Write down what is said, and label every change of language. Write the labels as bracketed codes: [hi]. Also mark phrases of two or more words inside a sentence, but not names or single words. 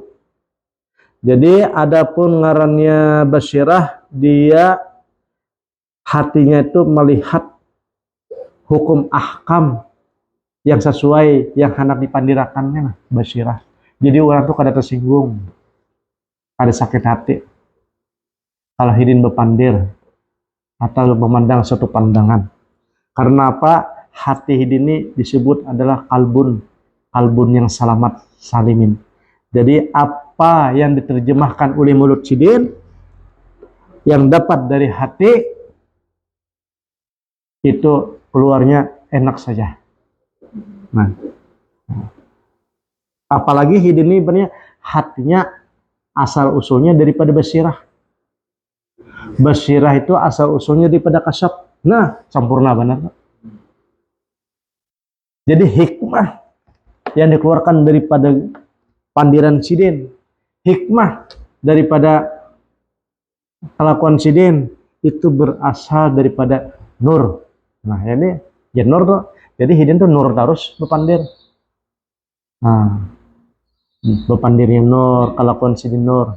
[bjn] Jadi adapun ngarannya basyirah, dia hatinya itu melihat hukum ahkam yang sesuai yang hendak dipandirakannya, basyirah. Jadi orang tuh kada tersinggung, kada sakit hati kalau Hidin berpandir atau memandang suatu pandangan. Karena apa? Hati Hidin ini disebut adalah kalbun yang selamat salimin. Jadi apa yang diterjemahkan oleh mulut Sidin yang dapat dari hati itu keluarnya enak saja. Nah, apalagi hidin ini benar hatinya asal usulnya daripada basirah. Basirah itu asal usulnya daripada kasab. Nah, sempurna benar. Jadi hikmah yang dikeluarkan daripada pandiran sidin, hikmah daripada kelakuan sidin itu berasal daripada nur. Nah, ini ya nur tuh. Jadi hidin tuh nur terus berpandir. Nah, berpandirnya nur, kelakuan sidin nur.